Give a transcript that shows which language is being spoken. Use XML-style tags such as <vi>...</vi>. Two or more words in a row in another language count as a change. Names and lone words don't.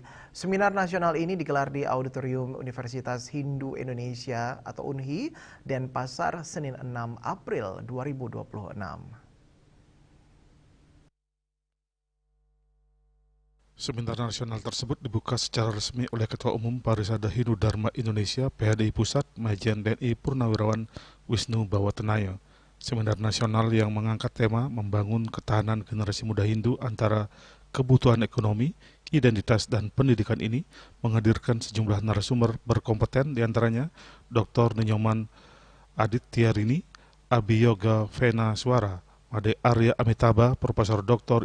<id>Seminar nasional ini digelar di Auditorium Universitas Hindu Indonesia atau UNHI Denpasar Senin 6 April 2026. Seminar nasional tersebut dibuka secara resmi oleh Ketua Umum Parisada Hindu Dharma Indonesia PHDI Pusat Majen DNI Purnawirawan Wisnu Bawatenaya. Seminar nasional yang mengangkat tema membangun ketahanan generasi muda Hindu antara kebutuhan ekonomi, identitas, dan pendidikan ini menghadirkan sejumlah narasumber berkompeten, diantaranya Dr. Ninyoman Adityarini, Abiyoga Vena Suara, Made Arya Amitabha, Profesor Dr.</id>